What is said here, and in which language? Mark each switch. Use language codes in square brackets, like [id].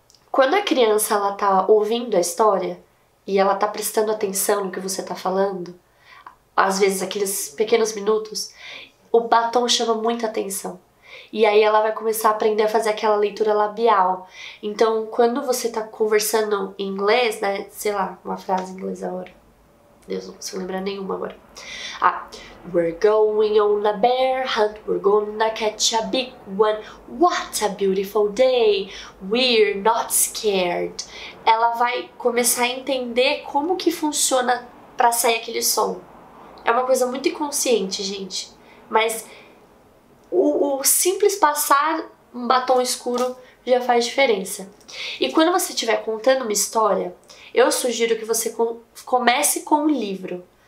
[pt] Quando a criança ela tá ouvindo a história e ela tá prestando atenção no que você tá falando, às vezes aqueles pequenos minutos, o batom chama muita atenção. E aí ela vai começar a aprender a fazer aquela leitura labial. Então, quando você tá conversando em inglês, né, sei lá, uma frase em inglês agora. Deus, não consigo lembrar nenhuma agora. [en] We're going on a bear hunt, we're gonna catch a big one. What a beautiful day, we're not scared. [pt] Ela vai começar a entender como que funciona pra sair aquele som. É uma coisa muito inconsciente, gente. Mas o simples passar um batom escuro já faz diferença. E quando você estiver contando uma história, eu sugiro que você comece com o livro.